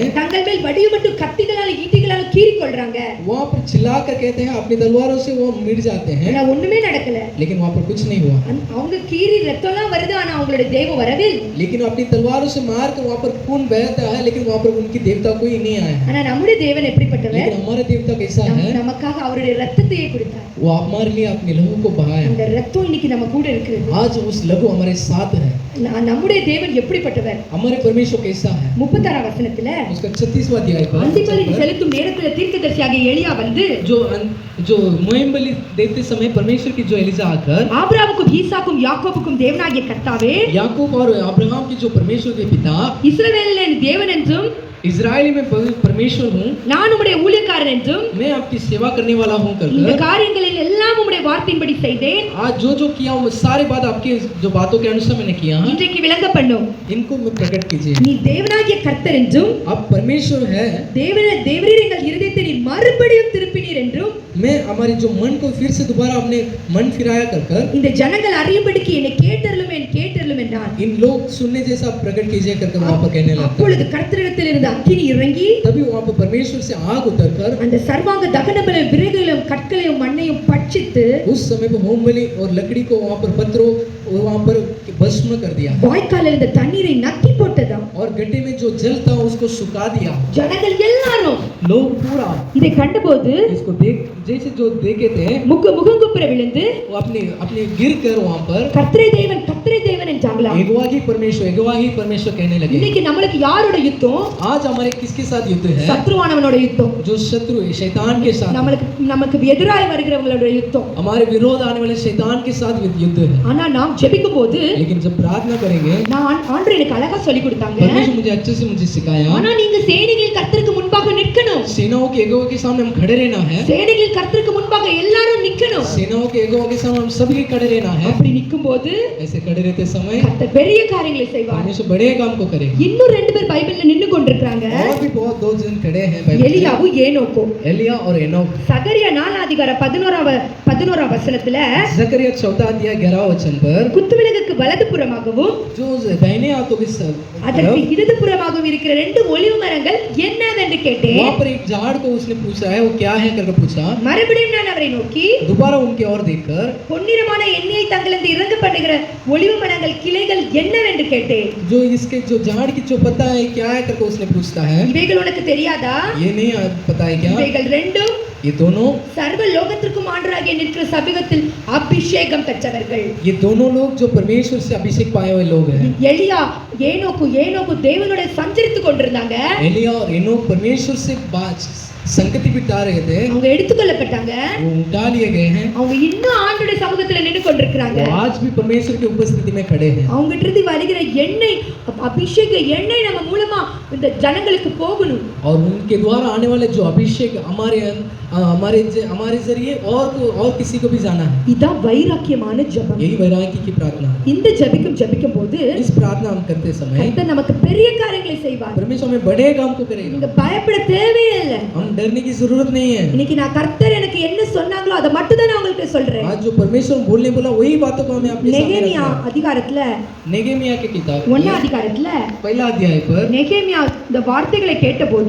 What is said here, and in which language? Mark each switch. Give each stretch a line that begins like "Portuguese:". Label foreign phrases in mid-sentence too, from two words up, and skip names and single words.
Tamil: தங்கள் மேல் வடிவமட்டு கத்திகளால ஈட்டிகளால கீறி கொள்றாங்க.
Hindi: वहाँ पर चिल्लाकर कहते हैं अपनी तलवारों से वो मिट जाते हैं,
Tamil: ஆனா ஒண்ணுமே நடக்கல.
Hindi: लेकिन वहाँ पर कुछ नहीं हुआ।
Tamil: அவங்க கீறி ரத்தம்லாம் வருது, ஆனா அவங்களுடைய தெய்வம் வரவே இல்லை.
Hindi: लेकिन अपनी तलवारों से मार कर वहाँ पर खून बहता है, लेकिन वहाँ पर उनकी देवता कोई नहीं आया है।
Tamil: ஆனா நம்முடைய தேவன் எப்படிப்பட்டவர்?
Hindi: लेकिन हमारा देवता कैसा है,
Tamil: நமக்காக அவருடைய ரத்தத்தையே கொடுத்தார்.
Hindi: वो हमारे लिए अपने लहू को बहाया।
Tamil: அந்த ரத்தம் இன்னைக்கு நம்ம கூட இருக்கு.
Hindi: आज उस लहू हमारे साथ है।
Tamil: நம்முடைய தேவன் எப்படிப்பட்டவர்?
Hindi: हमारे परमेश्वर कैसा है?
Tamil: 36ஆம் வசனத்துல
Hindi: उसका 36वां अध्याय पर
Tamil: அந்திபலி செலுத்தும் நேரத்துல தீர்க்கதரிசியாகிய எலியா வந்து
Hindi: जो मोहम बलि देते समय परमेश्वर की जो एलिजा आकर
Tamil: ஆபிரகாமுக்கும் ஈசாக்கும் யாக்கோபுக்கும் தேவனாகிய கர்த்தாவே,
Hindi: याकूब और अब्राहम की जो परमेश्वर के पिता,
Tamil: இஸ்ரவேலின் தேவன் என்றும்
Hindi: इजराइली में परमेश्वर हूँ,
Tamil: நான் உம்முடைய ஊழியக்காரன் என்றும்
Hindi: मैं आपकी सेवा करने वाला हूँ
Tamil: இந்த
Hindi: कहकर
Tamil: காரியங்களில் எல்லாம் உம்முடைய வார்த்தையின்படி செய்தேன்.
Hindi: आज जो किया वो सारे बात आपके जो बातों के अनुसार मैंने किया,
Tamil: இன்றைக்கு விளங்க பண்ணும்.
Hindi: इनको मैं प्रकट कीजिए।
Tamil: நீ தேவனாகிய கர்த்தர் என்றும்
Hindi: आप परमेश्वर है,
Tamil: தேவரீர் எங்கள் இருதயத்தை நீர் மறுபடியும் திருப்பினீர் என்றும்
Hindi: मैं हमारे जो मन को फिर से दोबारा अपने मन फिराया कर
Tamil: இந்த ஜனங்கள் அறியும்படிக்கு என்னை கேட்டருளும் என்றான்.
Hindi: इन लोग सुनने जैसा प्रकट कीजिए कर वहाँ पर कहने लगता।
Tamil: அப்பொழுது கர்த்தரிடத்தில் இருந்த அக்கினி இறங்கி
Hindi: तभी वहाँ पर परमेश्वर से आग उतर कर
Tamil: அந்த சர்வாங்க தகனபல விறகுகளையும் கற்களையும் மண்ணையும் பட்சித்து
Hindi: उस समय पर होम बलि और लकड़ी को वहाँ पर पत्थरों वहाँ पर भस्म कर दिया
Tamil: வாய்க்காலில் இருந்த தண்ணீரை நக்கி போட்டதாம்.
Hindi: और गड्ढे में जो जल था उसको सुखा दिया।
Tamil: ஜனங்கள் எல்லாரும்
Hindi: लोग पूरा
Tamil: இதை கண்டபோது
Hindi: इसको देख जैसे जो देखे थे
Tamil: முகங்குப்புற விழுந்து
Hindi: वो अपने गिर कर वहाँ पर
Tamil: கர்த்தரே தேவன் என்றாங்களாம்.
Hindi: यहोवा ही परमेश्वर कहने लगे।
Tamil: இன்னைக்கு நம்மளுக்கு யாரோட யுத்தம்?
Hindi: आज हमारे किसके साथ युद्ध है?
Tamil: சத்ருவானவனோட யுத்தம்.
Hindi: जो शत्रु है शैतान के साथ।
Tamil: நமக்கு எதிராய் வருகிறவங்களோட யுத்தம்.
Hindi: हमारे विरोध आने वाले शैतान के साथ युद्ध है।
Tamil: ஆனா நாம் ஜெபிக்கும் போது
Hindi: लेकिन जब प्रार्थना करेंगे,
Tamil: நான் ஆண்டவர் எனக்கு அழகா சொல்லி கொடுத்தாங்க.
Hindi: परमेश्वर मुझे अच्छे से मुझे सिखाया,
Tamil: ஆனா நீங்க சேனைகளின் கர்த்தருக்கு முன்பாக நிற்கணும்.
Hindi: सेनाओं के यहोवा के सामने हम खड़े रहना है।
Tamil: சேனைகளின் கர்த்தருக்கு முன்பாக எல்லாரும் நிக்கணும்.
Hindi: सेनाओं के यहोवा के सामने हम सभी खड़े रहना है।
Tamil: அப்படி நிக்கும்போது
Hindi: ऐसे खड़े रहते समय
Tamil: கர்த்தர் பெரிய காரியங்களை செய்வார்.
Hindi: परमेश्वर बड़े काम को करेगा।
Tamil: இன்னும் ரெண்டு பேர் பைபிள்ல நின்னு கொண்டிருக்காங்க.
Hindi: और भी बहुत दो जन खड़े हैं बाइबल में,
Tamil: எலியாவும் ஏனோக்கும்.
Hindi: एलिया और एनोक।
Tamil: சகரியா 4 அதிகாரம் 11 வசனத்துல
Hindi: जकरिया 4 अध्याय 11 वचन पर
Tamil: குத்துவிளக்குக்கு வலதுபுறமாகவும்
Hindi: जो दाहिने हाथों के
Tamil: அதற்கு இடதுபுறமாகவும் இருக்கிற ரெண்டு ஒலிவ மரங்கள் என்னவென்று கேட்டேன்.
Hindi: वहाँ पर एक झाड़ को उसने पूछा है वो क्या है करके पूछा।
Tamil: மறுபடியும் நான் அவரை நோக்கி
Hindi: दोबारा उनकी ओर देखकर
Tamil: பொன்னிறமான எண்ணெயை தங்களிருந்து இறங்க பண்ணுகிற ஒலிவ மரங்கள் கிளைகள் என்னவென்று கேட்டேன்.
Hindi: जो इसके जो झाड़ की जो पता है क्या है करके उसने पूछता है।
Tamil: இவைகள் உனக்கு தெரியாதா?
Hindi: ये नहीं पता है क्या?
Tamil: இவைகள் ரெண்டும்
Hindi: ये दोनों
Tamil: சர்வ லோகத்திற்கும் ஆண்டவராகிய நிற்கிற சபீகத்தில் அபிஷேகம் பெற்றவர்கள்.
Hindi: ये दोनों लोग जो परमेश्वर से अभिषेक पाए हुए लोग हैं।
Tamil: எலியா ஏனோக்கு தேவனோட சஞ்சரித்து கொண்டிருந்தாங்க.
Hindi: एलिया और एनोक परमेश्वर से संगति बिता रहे थे,
Tamil: அவங்க எடுத்துக்கொள்ளப்பட்டாங்க.
Hindi: वो उठा लिए गए हैं।
Tamil: அவங்க இன்னும் ஆண்டவருடைய சமூகத்துல நின்னு கொண்டிருக்காங்க.
Hindi: वो आज भी परमेश्वर की उपस्थिति में खड़े हैं।
Tamil: அவங்க கிட்ட வருகிற எண்ணெய் அபிஷேக எண்ணெய் நம்ம மூலமா இந்த ஜனங்களுக்கு போகணும்.
Hindi: और उनके द्वारा आने वाले जो अभिषेक हमारे जरिए और किसी को भी जाना है।
Tamil: இதான் வைராக்கியமான ஜெபம்.
Hindi: यही वैराग्य की प्रार्थना है।
Tamil: இந்த ஜெபிக்கும் போது
Hindi: इस प्रार्थना हम करते समय
Tamil: கர்த்தர் நமக்கு பெரிய காரியங்களை செய்வார்.
Hindi: परमेश्वर हमें बड़े काम को करेगा।
Tamil: நீங்க பயப்பட தேவையே இல்லை.
Hindi: हम डरने की जरूरत नहीं है।
Tamil: இன்னைக்கு நான் கர்த்தர் எனக்கு என்ன சொன்னாங்களோ அதை மட்டும் தான் நான் உங்களுக்கு சொல்றேன்.
Hindi: आज जो परमेश्वर बोलने बोला वही बातों को हमें अपने सामने
Tamil: நெகேமியா
Hindi: रखना है।
Tamil: அதிகாரத்துல
Hindi: नेगेमिया के किताब
Tamil: 1 அதிகாரத்துல
Hindi: पहला अध्याय पर
Tamil: நெகேமியா இந்த வார்த்தைகளை கேட்டபோது